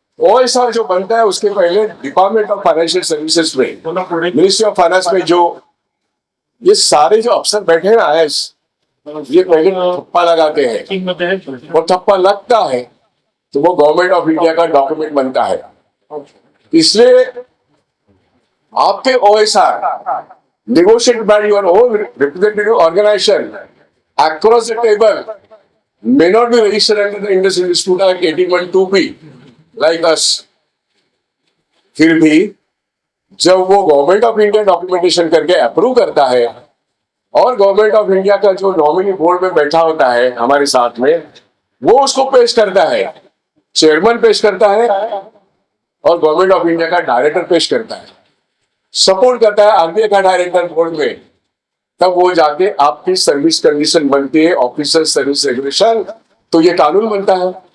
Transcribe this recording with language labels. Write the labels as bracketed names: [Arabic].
[Hindi] OSR जो बनता है उसके पहले डिपार्टमेंट ऑफ फाइनेंशियल सर्विसेज में, मिनिस्ट्री ऑफ फाइनेंस में जो ये सारे जो अफसर बैठे हैं ना आईएएस, ये पहले ठप्पा लगाते हैं, और ठप्पा लगता है तो वो गवर्नमेंट ऑफ इंडिया का डॉक्यूमेंट बनता है। इसलिए आपके [English] OSR negotiated by your own representative organization across the table may not be registered under the Indus Institute Act 1812B like us. [Hindi] फिर भी जब वो गवर्नमेंट ऑफ इंडिया डॉक्यूमेंटेशन करके अप्रूव करता है, और गवर्नमेंट ऑफ इंडिया का जो नॉमिनी बोर्ड में बैठा होता है हमारे साथ में, वो उसको पेश करता है, चेयरमैन पेश करता है, और गवर्नमेंट ऑफ इंडिया का डायरेक्टर पेश करता है, सपोर्ट करता है आरबीआई का डायरेक्टर बोर्ड में, तब वो जाके आपकी सर्विस कंडीशन बनती है, ऑफिसर सर्विस रेगुलेशन, तो ये कानून बनता है।